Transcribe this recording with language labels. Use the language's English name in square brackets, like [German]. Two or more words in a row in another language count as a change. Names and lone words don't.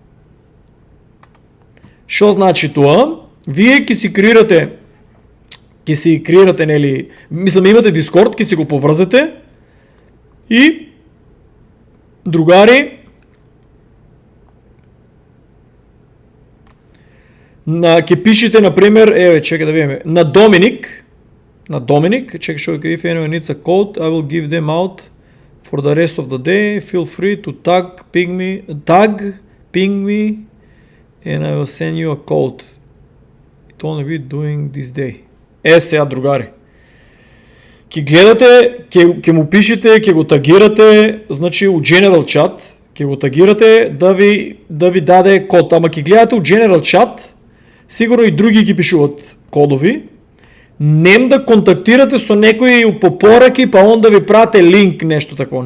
[Macedonian] Што значи тоа? Вие ќе си креирате, нели, мислам имате Discord, ќе си го поврзете и другари ќе пишете, например, еве, чекај да видиме, на Доминик, чекај што ќе [English] if anyone needs a code, I will give them out for the rest of the day. Feel free to ping me, and I will send you a code. It only be doing this day. [Macedonian] Сега, другари. Ќе гледате, ќе му пишете, ќе го тагирате, значи у General Chat, ќе го тагирате да ви даде код, ама ќе гледате у General Chat, сигурно и други ги пишуват кодови. Нем да контактирате со некој по пораки, па он да ви прате линк, нешто такво.